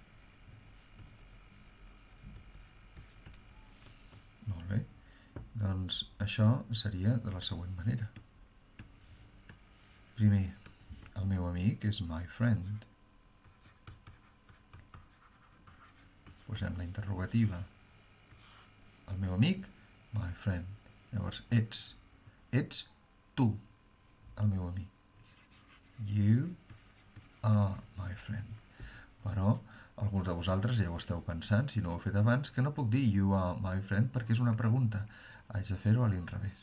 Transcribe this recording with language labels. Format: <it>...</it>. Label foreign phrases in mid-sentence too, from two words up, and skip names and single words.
<ca>Molt bé. Doncs Doncs això seria de la següent manera. Primer, el meu amic és</ca> <en>my friend.</en> <ca>Posem la interrogativa. El meu amic,</ca> <en>my friend.</en> <ca>Llavors, ets tu, el meu amic.</ca> <en>You are my friend.</en> <ca>Però alguns de vosaltres ja ho esteu pensant, si no ho he fet abans, que no puc dir</ca> <en>you are my friend</en> <ca>perquè és una pregunta. Haig de fer-ho a l'inrevés.</ca>